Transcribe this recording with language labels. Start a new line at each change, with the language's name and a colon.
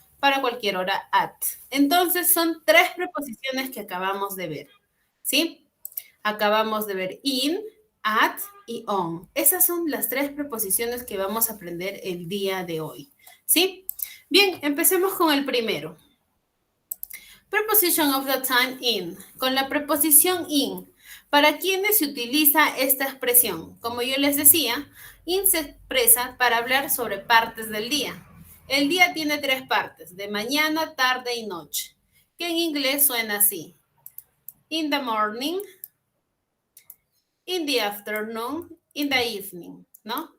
Spanish: Para cualquier hora at. Entonces son 3 preposiciones que acabamos de ver, ¿sí? Acabamos de ver in, at y on. Esas son las 3 preposiciones que vamos a aprender el día de hoy, ¿sí? Bien, empecemos con el primero.
English: Preposition of the time in.
Spanish: Con la preposición in. ¿Para quiénes se utiliza esta expresión? Como yo les decía, in se expresa para hablar sobre partes del día. El día tiene 3 partes, de mañana, tarde y noche, que en inglés suena así.
English: In the morning, in the afternoon, in the evening, ¿no?